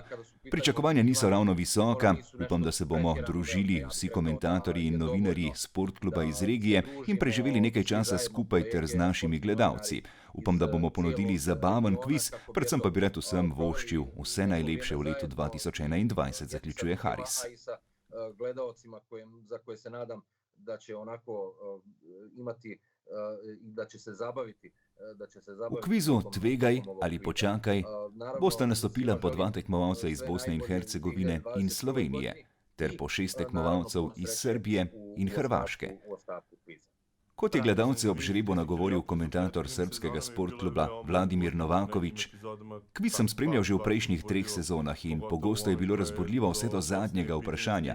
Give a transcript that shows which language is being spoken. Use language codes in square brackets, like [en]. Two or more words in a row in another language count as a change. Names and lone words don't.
[sl] Pričakovanja niso ravno visoka, upam, da se bomo družili vsi komentatorji in novinarji Sportkluba iz regije in preživeli nekaj časa skupaj ter z našimi gledalci. Upam, da bomo ponudili zabaven kviz, predvsem pa bi rad vsem voščil vse najlepše v letu 2021, zaključuje Haris. [bs] Gledalcima za koje se nadam da će onako imati i da će se zabaviti. [sl] V kvizu Tvegaj ali počakaj bosta nastopila po 2 tekmovalca iz Bosne in Hercegovine in Slovenije ter po 6 tekmovalcev iz Srbije in Hrvaške. Kot je gledalce ob žrebu nagovoril komentator srbskega sportkluba Vladimir Novaković, kviz sem spremljal že v prejšnjih 3 sezonah in pogosto je bilo razburljivo vse do zadnjega vprašanja.